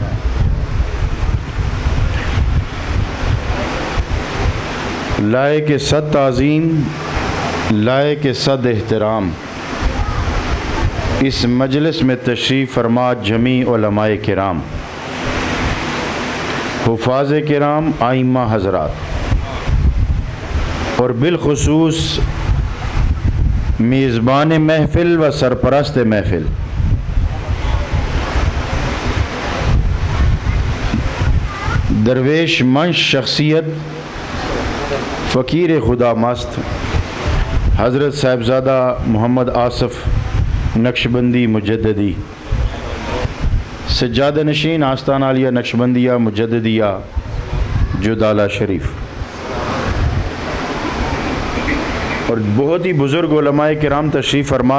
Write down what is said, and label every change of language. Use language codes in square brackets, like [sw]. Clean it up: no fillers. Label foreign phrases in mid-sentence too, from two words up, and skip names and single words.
[ur] لائق صد تعظیم، لائق صد احترام اس مجلس میں تشریف فرما جمیع علماء کرام، حفاظ کرام، ائمہ حضرات، اور بالخصوص میزبان محفل و سرپرست محفل، درویش منش شخصیت، فقیر خدا مست حضرت صاحبزادہ محمد آصف نقشبندی مجددی، سجادہ نشین آستان عالیہ نقشبندیہ مجددیہ جدالہ شریف، اور بہت ہی بزرگ علماء کرام تشریف فرما